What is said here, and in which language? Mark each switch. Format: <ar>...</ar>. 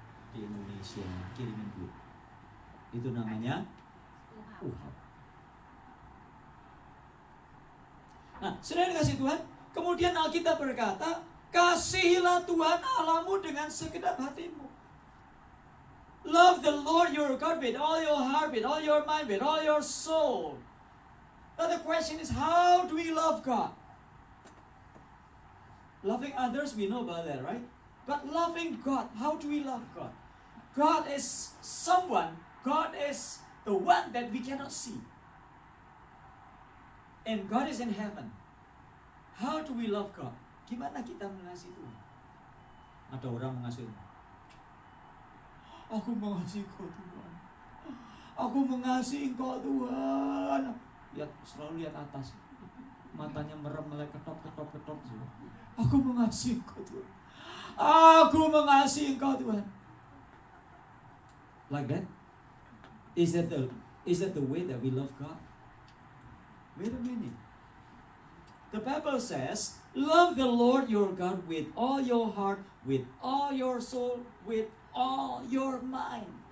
<id>Di Indonesia kirimin duit. Itu namanya uhau. Nah, saudara kasih Tuhan, kemudian Alkitab berkata, Kasihilah Tuhan Allahmu dengan segenap hatimu.</id> <en>Love the Lord your God with all your heart, with all your mind, with all your soul. Now the question is, how do we love God? Loving others, we know about that, right? But loving God, how do we love God? God is someone, God is the one that we cannot see. And God is in heaven. How do we love God?</en> <id>Gimana kita mengasihi Tuhan? Ada orang mengasihi, aku mengasihi Engkau Tuhan. Aku mengasihi Engkau Tuhan. Selalu lihat atas. Matanya merem, melek ketop. Aku mengasihi Engkau Tuhan. Aku mengasihi Engkau Tuhan.</id> <en>Like that? Is that the way that we love God? Wait a minute. The Bible says, love the Lord your God with all your heart, with all your soul, with all your mind.</en>